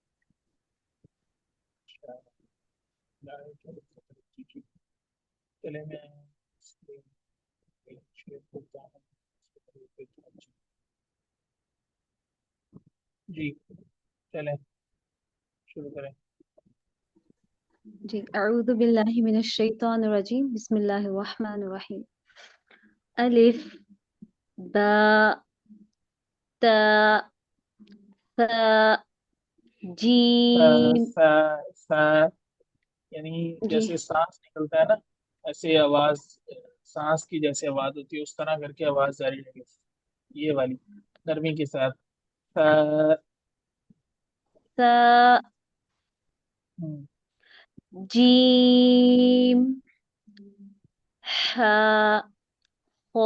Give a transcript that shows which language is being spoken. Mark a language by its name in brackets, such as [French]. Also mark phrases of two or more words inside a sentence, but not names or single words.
[Urdu] چلے میں شیئر کرتا ہوں. جی چلیں شروع کریں. [Arabic] جی اعوذ باللہ من الشیطان الرجیم. بسم اللہ الرحمن الرحیم. الف با تا ثا جیم. [Urdu] ف یعنی جی جیسے سانس نکلتا ہے نا ایسے آواز سانس کی جیسے آواز ہوتی ہے اس طرح کر کے آواز جاری لگے یہ والی نرمی کے ساتھ. ف ثا ہم، [Arabic] جیم ہا خا